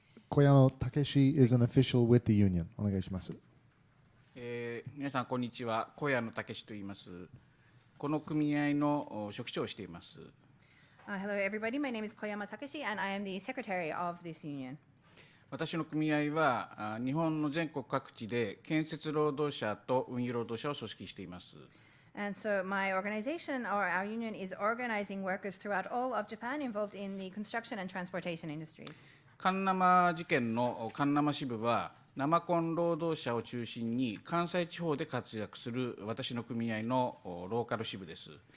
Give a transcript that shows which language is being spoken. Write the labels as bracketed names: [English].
[English] Koyano Takeshi is an official with the union. [Japanese] お願いします。皆さんこんにちは。小谷野武と言います。この組合の書記長をしています。 [English] Hello everybody, my name is Koyama Takeshi and I am the secretary of this union. [Japanese] 私の組合は日本の全国各地で建設労働者と運輸労働者を組織しています。 [English] And so my organization or our union is organizing workers throughout all of Japan involved in the construction and transportation industries. [Japanese] カンナマ事件のカンナマ支部は生コン労働者を中心に関西地方で活躍する私の組合のローカル支部です。